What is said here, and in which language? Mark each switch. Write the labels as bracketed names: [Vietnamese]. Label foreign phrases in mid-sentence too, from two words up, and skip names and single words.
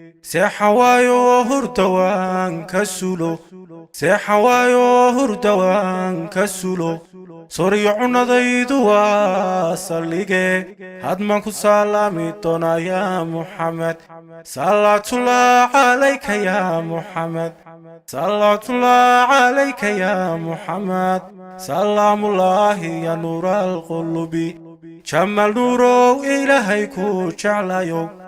[Somali] Seexan waayo hurda waan ka sulo, seexan waayo hurda waan ka sulo, soriyo cunadaydu waa saldhige, hadmaan ku salaami doonaa ya Muhammad. [Arabic] صلاة الله عليك يا محمد، صلاة الله عليك يا محمد، سلام الله يا نور القلوب. [Somali] Jamal nuurow Ilaahay ku jeclayow,